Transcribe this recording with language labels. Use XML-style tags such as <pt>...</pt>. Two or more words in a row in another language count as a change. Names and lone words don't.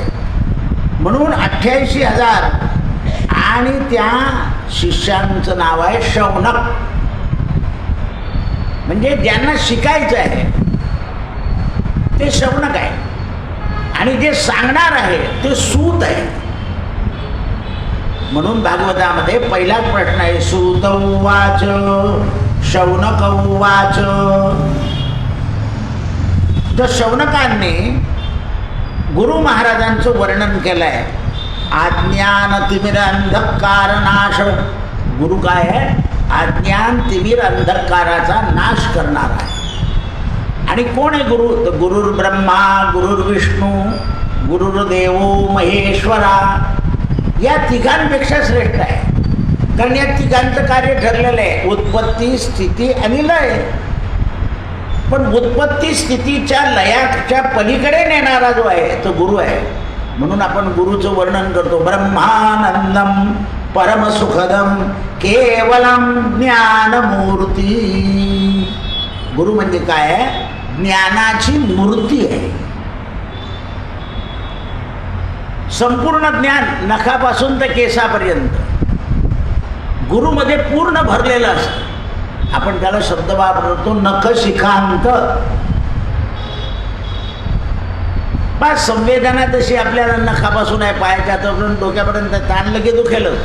<mr>म्हणून 88,000 आणि त्या शिष्यांचं नाव आहे शौनक. म्हणजे ज्यांना शिकायचं आहे ते शौनक आहे, आणि जे सांगणार आहे ते सूत आहे. म्हणून भागवतामध्ये पहिलाच प्रश्न आहे,</mr> <sa>सूत उवाच शौनक उवाच.</sa> <mr>तर शौनकांनी गुरु महाराजांचं वर्णन केलं आहे.</mr> <sa>अज्ञान तिमिर अंधकार नाश.</sa> <mr>गुरु काय आहे? अज्ञान तिमिर अंधकाराचा नाश करणार आहे. आणि कोण आहे गुरु?</mr> <sa>तर गुरुर् ब्रह्मा गुरुर्विष्णू गुरुर्देवो महेश्वरा.</sa> <mr>या तिघांपेक्षा श्रेष्ठ आहे. कारण या तिघांचं कार्य ठरलेलं आहे, उत्पत्ती स्थिती आणि लय. पण उत्पत्ती स्थितीच्या लयाच्या पलीकडे नेणारा जो आहे तो गुरु आहे. म्हणून आपण गुरुचं वर्णन करतो,</mr> <sa>ब्रह्मानंदम परमसुखदम केवलम ज्ञानमूर्ती.</sa> <mr>गुरु म्हणजे काय आहे? ज्ञानाची मूर्ती आहे. संपूर्ण ज्ञान नखापासून तर केसापर्यंत गुरुमध्ये पूर्ण भरलेलं असतं. आपण त्याला शब्द वापरतो नख शिखांत. बस संवेदना तशी आपल्याला नखापासून आहे, पायाच्या हातापासून डोक्यापर्यंत ताणलं की दुखेलच.</mr>